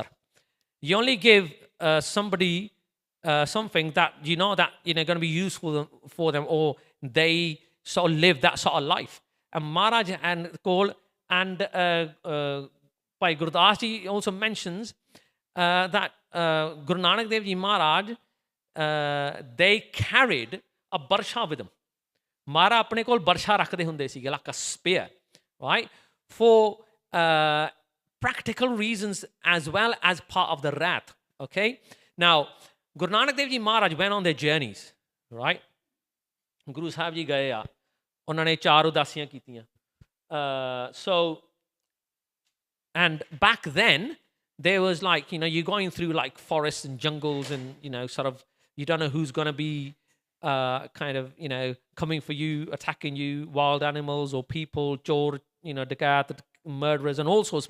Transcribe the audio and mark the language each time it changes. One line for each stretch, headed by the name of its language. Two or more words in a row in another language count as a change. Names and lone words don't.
English: You only give somebody something that that going to be useful for them, or they sort of live that sort of life. And Maharaj and Kol and Bhai Gurdas ji also mentions that Guru Nanak Dev Ji Maharaj they carried a barsha with them.
Punjabi: ਮਹਾਰਾਜ ਆਪਣੇ ਕੋਲ ਬਰਛਾ ਰੱਖਦੇ ਹੁੰਦੇ ਸੀਗੇ,
English: like a spear, right? For practical reasons as well as part of the rath. Okay, now Guru Nanak Dev Ji Maharaj went on their journeys, right?
Punjabi: ਗੁਰੂ ਸਾਹਿਬ ਜੀ ਗਏ ਆ, ਉਹਨਾਂ ਨੇ 4 ਉਦਾਸੀਆਂ ਕੀਤੀਆਂ.
English: So, and back then there was like you're going through like forests and jungles and sort of you don't know who's going to be kind of coming for you, attacking you, wild animals or people,
Punjabi: ਚੋਰ, ਡਕੈਤ,
English: murderers and all sorts.